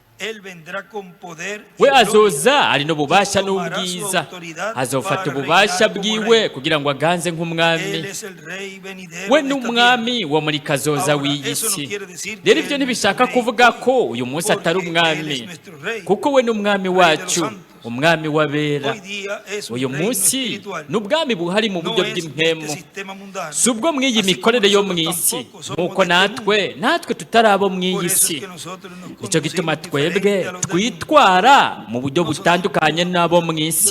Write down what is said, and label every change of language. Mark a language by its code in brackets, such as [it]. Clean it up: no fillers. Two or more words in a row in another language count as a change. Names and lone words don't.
[rn] We azoza ari no bubasha n'ubwiza, azofata ububasha bwiwe kugira ngo aganze nk'umwami. We n'umwami wo muri kazoza w'iyisi. Rero ibyo ntibishaka kuvuga ko uyu munsi atari umwami, kuko we n'umwami wacu, umwami w'abera. Uyu munsi n'ubwami buhari mu buryo bw'impemu, si ubwo mw'iyi mikorere yo mu isi, nk'uko natwe tutarabo mw'iyi si. Nicyo gituma twebwe twitwara mu buryo butandukanye n'abo mu isi.